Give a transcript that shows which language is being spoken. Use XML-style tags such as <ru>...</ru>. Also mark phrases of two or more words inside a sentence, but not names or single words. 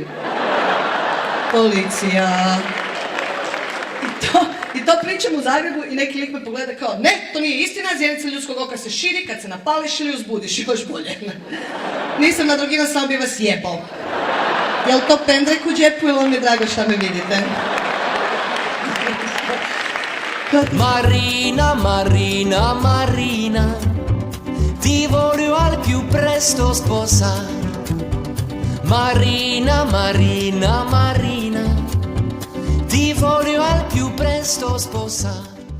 <hr>Policija. I to pričam u Zagrebu i neki lik me pogleda kao, ne, to nije istina, zjenica ljudskog oka se širi kad se napališ ili uzbudiš, još bolje. Nisam nadrogiran, samo bi vas jebao. Jel to pendrek u džepu ili vam je drago šta me vidite?</hr> <it>Marina, Marina, Marina, ti voglio al più presto sposare. Marina, Marina, Marina, ti voglio al più presto sposare.</it>